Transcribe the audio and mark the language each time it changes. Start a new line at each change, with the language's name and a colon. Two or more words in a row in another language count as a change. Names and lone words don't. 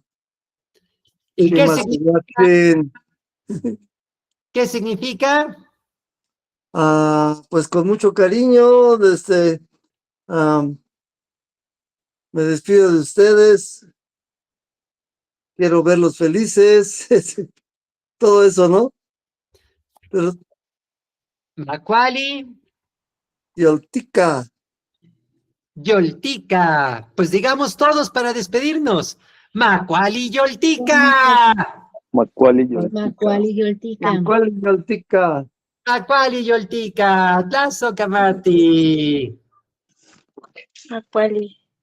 Spanish: ¿Y qué significa? ¿Qué significa? Pues con mucho cariño, me despido de ustedes. Quiero verlos felices. Todo eso, ¿no? Pero
Nahuatl languages: Macuali. Yoltica. Yoltica.
Spanish: Pues digamos todos para despedirnos.
Nahuatl languages: Macuali Yoltica. Macualiyoltica. Macualiyoltica. Yoltica. Macuali Yoltica. Tlazo Camati. Macuali.